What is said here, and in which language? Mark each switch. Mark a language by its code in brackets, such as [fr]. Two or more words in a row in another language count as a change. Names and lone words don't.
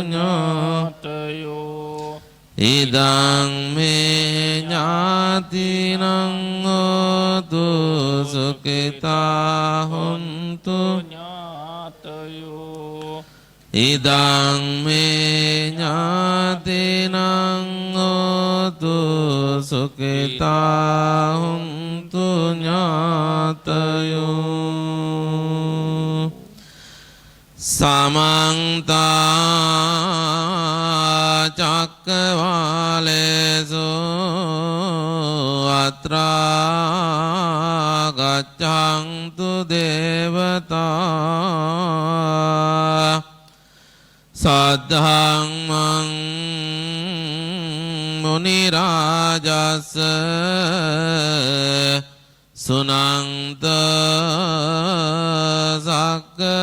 [pi] ඥාතයෝ ඉදං මේ ඥාතිනං හෝතු සුඛිතා හොන්තු ඥාතයෝ ඉදං මේ ඥාතිනං හෝතු සුඛිතා හොන්තු ඥාතයෝ සමන්ත චක්කවාලේසු අත්‍රා ගච්ඡන්තු දේවතා සද්ධම්මං මුනි රාජස්ස සුනන්ත සක්ක